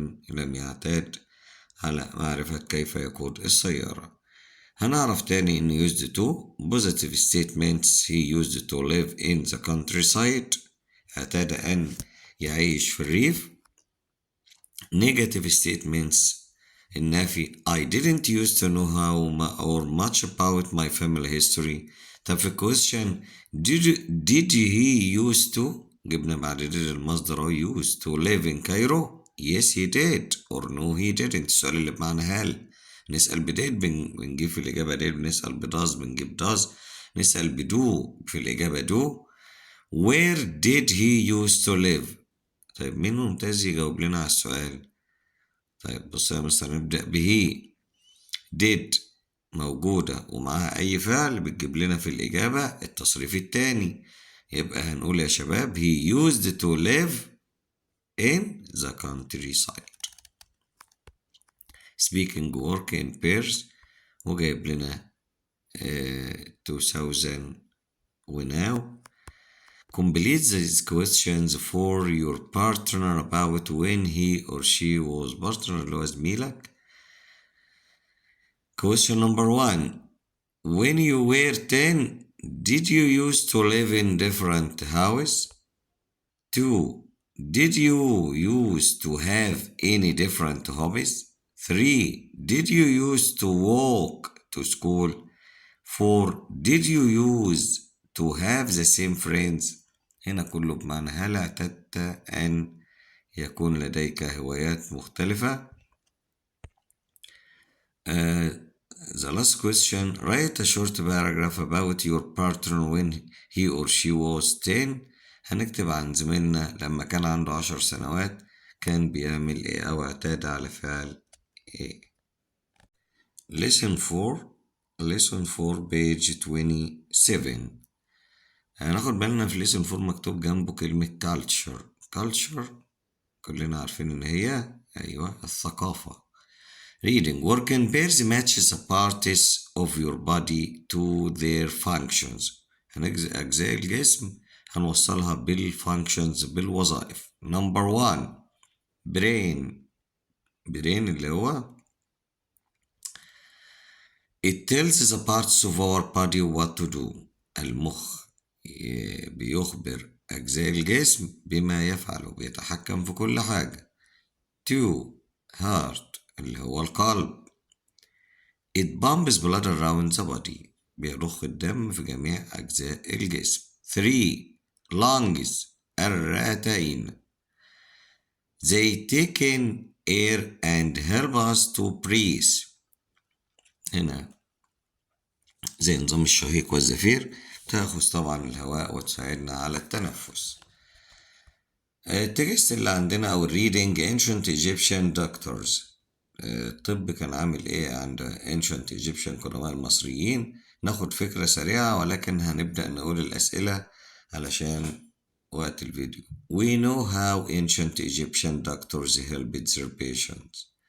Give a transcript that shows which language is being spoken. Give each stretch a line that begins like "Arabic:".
Arabic: لم يعتاد على معرفة كيف يقود السيارة. هنعرف تاني إن
English: used to positive statements. He used to live in the countryside.
Arabic: اعتاد أن يعيش في الريف.
English: Negative statements النافي I didn't used to know how or much about my family history.
Arabic: طب في
English: question did he used to
Arabic: جبنا بعد
English: did
Arabic: المصدر
English: used to live in Cairo. Yes he did or no he didn't.
Arabic: السؤال اللي بمعنى هل نسأل بديت بنجيب في الإجابة did. بنسأل بداز بنجيب does. نسأل بدو في الإجابة do.
English: Where did he used to live؟
Arabic: طيب مين ممتاز يجاوب لنا على السؤال؟ طيب بص يا مستر نبدأ به. did موجودة ومعها أي فعل بتجيب لنا في الإجابة التصريف التاني. يبقى هنقول يا شباب
English: he used to live in the countryside. speaking work in pairs
Arabic: وجايب لنا 2000 وناو.
English: complete these questions for your partner about when he or she was partner
Arabic: اللي هو زميلك.
English: question number 1. when you were 10 did you used to live in different houses? 2. did you used to have any different hobbies? 3. did you used to walk to school? 4. did you used to have the same friends?
Arabic: هنا كله بمعنى هل اعتدت أن يكون لديك هوايات مختلفة.
English: The last question, write a short paragraph about your partner when he or she was 10.
Arabic: هنكتب عن زميلنا لما كان عنده 10 سنوات كان بيعمل ايه أو اعتاد على فعل ايه.
English: Lesson 4 page 27.
Arabic: هناخد بالنا في lesson 4 مكتوب جنبه كلمة culture كلنا عارفين ان هي ايوه الثقافة.
English: reading work in pairs matches the parts of your body to their functions.
Arabic: أجزاء الجسم هنوصلها بالfunctions بالوظائف.
English: number 1 brain
Arabic: اللي هو
English: it tells the parts of our body what to do.
Arabic: المخ بيخبر أجزاء الجسم بما يفعل بيتحكم في كل حاجة. 2 heart اللي هو القلب
English: it pumps blood around the body
Arabic: بيضخ الدم في جميع أجزاء الجسم.
English: 3 lungs الرئتين they take in air and help us to breathe.
Arabic: هنا زي نظام الشهيق والزفير تأخذ طبعا الهواء وتساعدنا على التنفس. التكست اللي عندنا أو reading ancient Egyptian doctors. الطب كان عامل ايه عند ancient Egyptian قدماء المصريين. ناخد فكرة سريعة ولكن هنبدأ نقول الأسئلة علشان وقت الفيديو.
English: We know how ancient Egyptian doctors helped their patients.